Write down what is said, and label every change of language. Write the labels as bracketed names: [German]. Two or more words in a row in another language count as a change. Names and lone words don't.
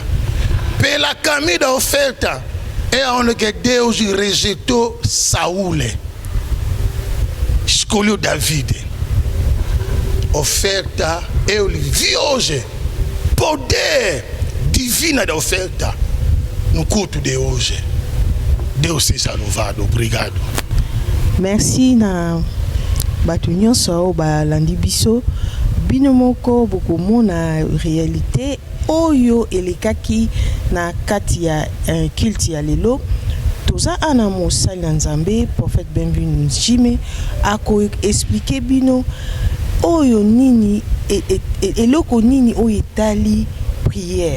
[Portuguese] Pela caminho da oferta é onde que Deus rejeitou Saúl, escolheu David. Oferta, eu vi hoje poder divino da oferta no culto de hoje. Deus seja louvado. Obrigado. [Lingala] Merci na bato nyonso balandi biso bino moko bokomona réalité oyo elekaki na kati ya culte ya lelo. Toza ana mosali na Nzambe prophète Bienvenu Njime ako expliquer bino oyo nini eloko nini oyo etali prière.